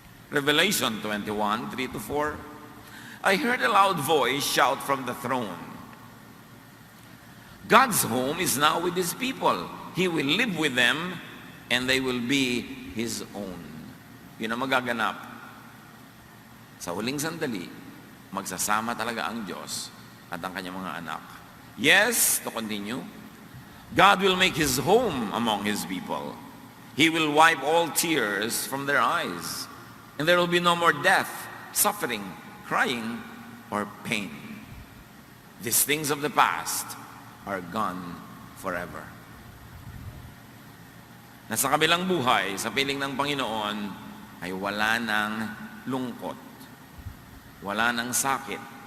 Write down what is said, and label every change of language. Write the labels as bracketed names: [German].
[English] Revelation 21:3-4. I heard a loud voice shout from the throne, God's home is now with His people. He will live with them and they will be His own. [Filipino] Yun ang magaganap. Sa huling sandali, magsasama talaga ang Diyos at ang kanyang mga anak. [English] Yes, to continue, God will make His home among His people. He will wipe all tears from their eyes. And there will be no more death, suffering, crying, or pain. These things of the past are gone forever. [Filipino] Na sa kabilang buhay, sa piling ng Panginoon, ay wala ng lungkot, wala ng sakit.